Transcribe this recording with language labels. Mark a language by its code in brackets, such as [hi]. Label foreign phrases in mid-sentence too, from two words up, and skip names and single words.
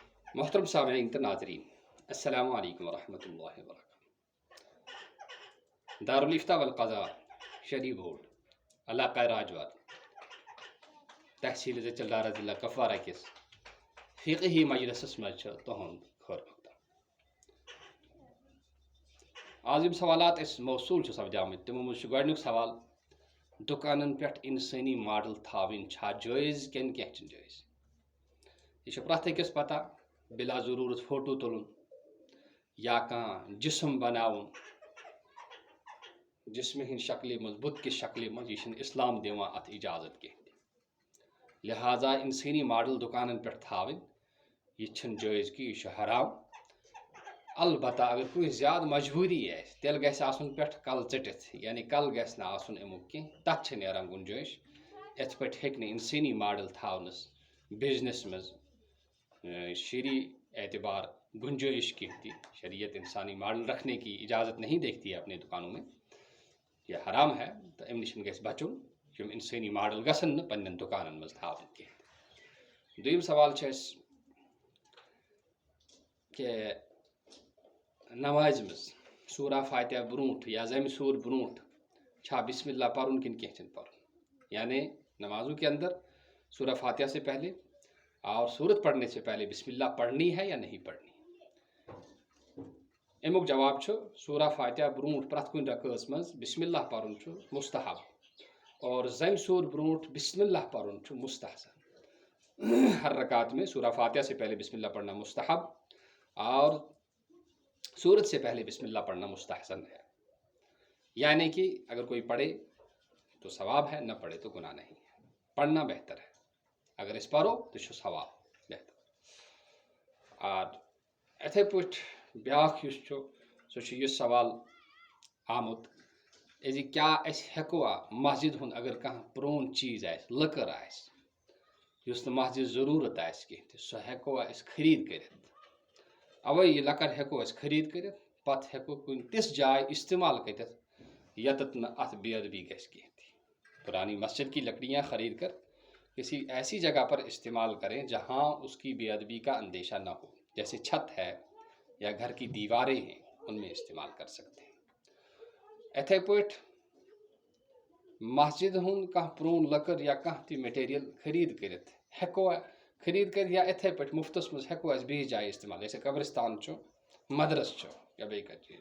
[ks] محترم سامعین تو ناظرین، [ar] السلام علیکم ورحمۃ اللہ وبرکاتہ۔ [ks] دارالفتہ والقضاء شری بورڈ علاقہ راجوات تحصیل زچلدارہ ضلع کپوارہ کس فقہی مجلسس مز تہند خیر مقدم۔ آز یم سوالات اس موصول سپدامت تمو مز گۄڈنیُک سوال، دکانن پٮ۪ٹھ انسٲنی ماڈل تھاوٕنۍ چھا جٲیز کِنہٕ کینٛہہ چھِنہٕ جٲیز؟ یہ پرٛٮ۪تھ أکِس پتہ بلا ضروٗرت فوٹو تُلُن یا کانٛہہ جسم بناوُن جسمہِ ہٕنٛدِ شکلہِ منٛز بُت کِس شکلہِ منٛز، یہ چھُنہٕ اسلام دِوان اتھ اجازت کینٛہہ تہِ۔ لہذا انسٲنی ماڈل دکانن پٮ۪ٹھ تھاوٕنۍ یہ چھُنہٕ جٲیز کہِ یہ چھُ حرام۔ البتہ اگر کٲنٛسہِ زیادٕ مجبوٗری آسہِ تیٚلہِ گژھِ آسُن پٮ۪ٹھ کلہٕ ژٔٹِتھ، یعنی کلہٕ گژھِ نہٕ آسُن امیُک کینٛہہ، تتھ چھِ نیران گُنجٲیش۔ یِتھ پٲٹھۍ ہیٚکہِ نہٕ انسٲنی ماڈل تھاونس بزنس منٛز شرعی اعتبار گنجائش کی تھی۔ [ur] شریعت انسانی ماڈل رکھنے کی اجازت نہیں دیکھتی ہے اپنے دکانوں میں، یہ حرام ہے۔ [ks] تو ام نش گژھِ بچُن، یم انسانی ماڈل گژھن نہٕ پننٮ۪ن دکانن منٛز تھاوٕنۍ کینٛہہ۔ دوٚیِم سوال چھُ اَسہِ کہ نمازِ منٛز سورہ فاتحہ برونٛٹھ یا زمہِ سور برونٛٹھ چھا بسم اللہ پرُن کِنہٕ کینٛہہ چھُنہٕ پرُن؟ [ur] یعنی نمازوں کے اندر سورہ فاتحہ سے پہلے اور سورت پڑھنے سے پہلے بسم اللہ پڑھنی ہے یا نہیں پڑھنی؟ [ks] امیک جواب چھُ سورہ فاتحہ برونٛٹھ پرٛٮ۪تھ کُنہِ رکعژ منٛز بسم اللہ پرُن چھُ مستحب، اور زمہِ سور برونٛٹھ بسم اللہ پرُن چھُ مستحسن۔ [ur] ہر رکعت میں سورہ فاتحہ سے پہلے بسم اللہ پڑھنا مستحب اور سورت سے پہلے بسم اللہ پڑھنا مستحسن ہے۔ یعنی کہ اگر کوئی پڑھے تو ثواب ہے، نہ پڑھے تو گناہ نہیں ہے۔ پڑھنا بہتر ہے، اگر اس پرو تو ثواب بہتر۔ [ks] اور اتھے پٲٹھۍ بیاکھ یُس چھُ سُہ چھُ یہِ سوال آمُت زِ کیٛاہ أسۍ ہٮ۪کوا مسجد ہُنٛد اگر کانٛہہ پرٛون چیٖز آسہِ، لٔکٕر آسہِ یُس نہٕ مسجد ضروٗرت آسہِ کینٛہہ تہِ، سۄ ہٮ۪کوا أسۍ خریٖد کٔرِتھ؟ اوے یہِ لٔکٕر ہٮ۪کو أسۍ خریٖد کٔرِتھ، پتہٕ ہٮ۪کو کُنہِ تِژھ جاے استعمال کٔرِتھ ییٚتٮ۪تھ نہٕ اتھ بے ادبی گژھِ کینٛہہ تہِ۔ [ur] پرانی مسجد کی لکڑیاں خرید کر کسی ایسی جگہ پر استعمال کریں جہاں اس کی بے ادبی کا اندیشہ نہ ہو، جیسے چھت ہے یا گھر کی دیواریں ہیں، ان میں استعمال کر سکتے ہیں۔ [ks] اتھے پٲٹھۍ مسجد ہُنٛد کانٛہہ پرٛون لٔکٕر یا کانٛہہ تہِ میٹیریل خرید کٔرِتھ ہٮ۪کوا خرید کٔرِتھ، یا اتھے پٲٹھۍ مفتس منٛز ہٮ۪کو أسۍ بیٚیِس جایہِ استعمال، جیسے قبرستان چھُ، مدرس چھُ یا بیٚیہِ کانٛہہ چیٖز۔